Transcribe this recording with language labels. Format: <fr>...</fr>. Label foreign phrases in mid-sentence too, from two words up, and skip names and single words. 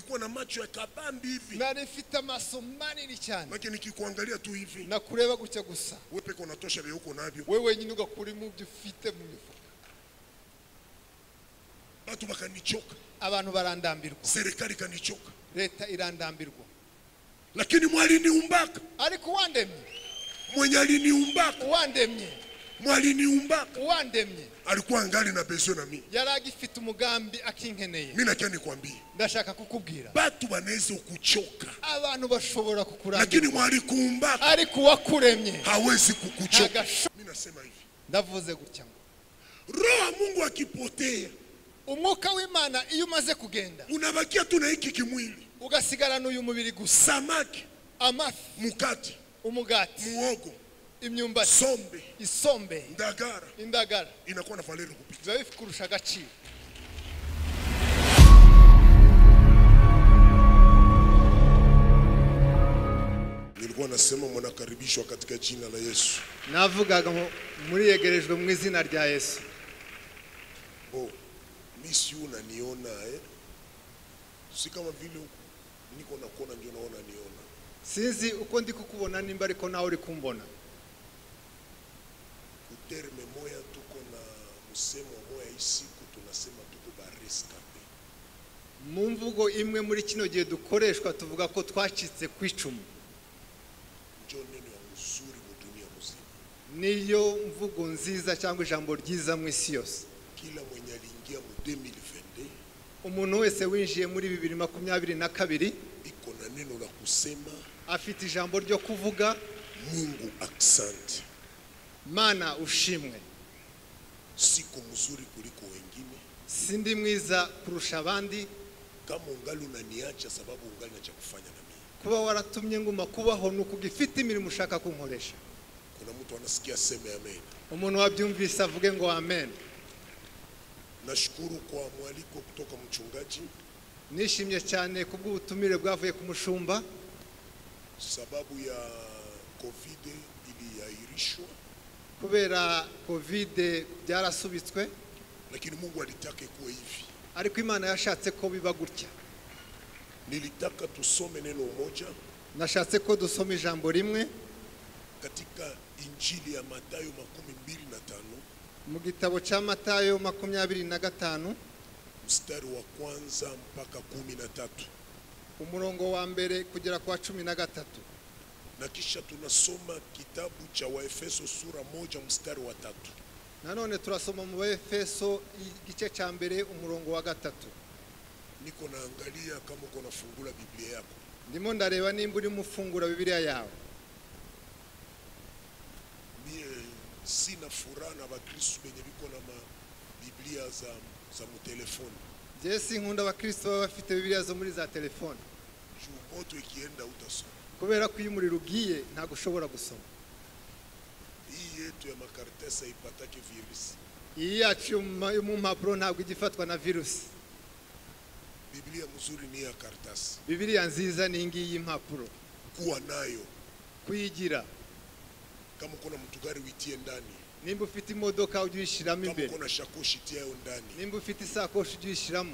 <sw>macho ya kabambi hivi.</sw> <rw>nari mfite amaso manini cyane</rw> <sw>Lakini nikikuangalia tu hivi.</sw> <rw>nakureba gutya gusa</rw> <sw>Wewe peke unatosha vile uko navyo.</sw> <rw>wewe wenyine ugakura mu byo ufite mu mifuka.</rw> <sw>Watu bakanichoka.</sw> <rw>Abantu barandambirwa,</rw> <sw>Serikali kanichoka.</sw> <rw>leta irandambirwa.</rw> <sw>Lakini mwaliniumbaka.</sw> <rw>Ariko wandemye,</rw> <sw>Mwenye aliniumbaka.</sw> <rw>wandemye,</rw> <sw>Mwaliniumbaka.</sw> <rw>wandemye</rw> <sw>Alikuwa angali na besoin na mimi.</sw> <rw>yaragifite umugambi akinkeneye.</rw> <sw>Mimi nakia nikwambie.</sw> <rw>Ndashaka kukubwira</rw> <sw>Batu banaweza kukuchoka.</sw> <rw>abantu bashobora kukurambirwa,</rw> <sw>Lakini mwalikuumbaka.</sw> <rw>ariko wakuremye</rw> <sw>Hawezi kukuchoka.</sw> <rw>Hagasho-</rw> <sw>Mimi nasema hivi.</sw> <rw>ndavuze gutya ngo</rw> <sw>Roho wa Mungu akipotea,</sw> <rw>umwuka w'Imana iyo umaze kugenda</rw> <sw>unabakia tu na hiki kimwili.</sw> <rw>ugasigarana uyu mubiri gusa.</rw> <sw>Samaki,</sw> <rw>Amafi,</rw> <sw>mukati,</sw> <rw>umugati,</rw> <sw>muogo,</sw> <rw>imyumbati,</rw> <sw>sombe,</sw> <rw>isombe,</rw> <sw>ndagara</sw> <rw>indagara</rw> <sw>inakuwa na valeur kupita.</sw> <rw>biba bifite kurusha agaciro.</rw> <sw>Nilikuwa nasema mnakaribishwa katika jina la Yesu.</sw> <rw>Navugaga muri yegerejwe mu izina rya Yesu.</rw> <sw>Mimi si unaniona si kama vile niko nakuona ndio naona niona.</sw> <rw>Sinzi uko ndi kukubona nimba ariko nawe uri kumbona.</rw> <sw>Kuterme moya tuko na msemo moya isiku tunasema tuko barescape.</sw> <rw>Mu mvugo imwe muri kino gihe dukoreshwa tuvuga ko twacitse kwicumu.</rw> <sw>Ndio neno ya uzuri mu dunia mzima.</sw> <rw>Niyo mvugo nziza cyangwa ijambo ryiza mu isi yose.</rw> <sw>Kila mwenye aliingia mu 2022</sw> <rw>umuntu wese winjiye muri 2022</rw> <sw>iko na neno la kusema</sw> <rw>afite ijambo ryo kuvuga</rw> <sw>Mungu asante.</sw> <rw>Mana ushimwe.</rw> <sw>Siko mzuri kuliko wengine.</sw> <rw>Sindi mwiza kurusha abandi.</rw> <sw>Kama ungali unaniacha sababu ungali na cha kufanya na mimi.</sw> <rw>Kuba waratumye nguma kubaho nuko gifite imirimo ushaka kunkoresha.</rw> <sw>Kuna mtu anasikia sema amen.</sw> <rw>Umuntu wabyumvise avuge ngo amen.</rw> <sw>Nashukuru kwa mwaliko kutoka mchungaji.</sw> <rw>Nishimye cyane kubw'ubutumire bwavuye ku mushumba.</rw> <sw>Sababu ya COVID iliahirishwa.</sw> <rw>Kubera COVID byarasubitswe.</rw> <sw>Lakini Mungu alitaka kuwe hivi.</sw> <rw>Ariko Imana yashatse ko biba gutya.</rw> <sw>Nilitaka tusome neno moja.</sw> <rw>Nashatse ko dusoma ijambo rimwe</rw> <sw>katika Injili ya Mathayo 25</sw> <rw>mu gitabo cha Matayo 25</rw> <sw>mstari wa kwanza mpaka 13</sw> <rw>umurongo wa mbere kugera kwa 13.</rw> <sw>Na kisha tunasoma kitabu cha Waefeso sura 1 mstari wa 3.</sw> <rw>Nanone turasoma mu Waefeso igice cha mbere umurongo wa 3.</rw> <sw>Niko naangalia kama uko nafungula Biblia yako.</sw> <rw>Ndimo ndareba nimba uri mufungura Biblia yawe.</rw> <sw>Sina furaha na Bakristo benye biko na Biblia za mu telefoni.</sw> <rw>Jesi nkunda Abakristo baba bafite Biblia zo muri za telefone.</rw> <sw>Moto ikienda utasoma.</sw> <rw>Kubera ko iyo umuriro ugiye ntago ushobora gusoma.</rw> <sw>Hii yetu ya makaratasi ipatake virusi.</sw> <rw>Iyi yacu mu mpapuro ntabwo igifatwa na virusi.</rw> <sw>Biblia mzuri ni ya karatasi.</sw> <rw>Biblia nziza ni ngiyi impapuro.</rw> <sw>Kuwa nayo.</sw> <rw>Kuyigira.</rw> <sw>Kama kuna mtugari witie ndani.</sw> <rw>Nimba ufite imodoka ujyishiramo imbere.</rw> <sw>Kama kuna shakoshi tiayo ndani.</sw> <rw>Nimba ufite isakoshi ujyishiramo.</rw>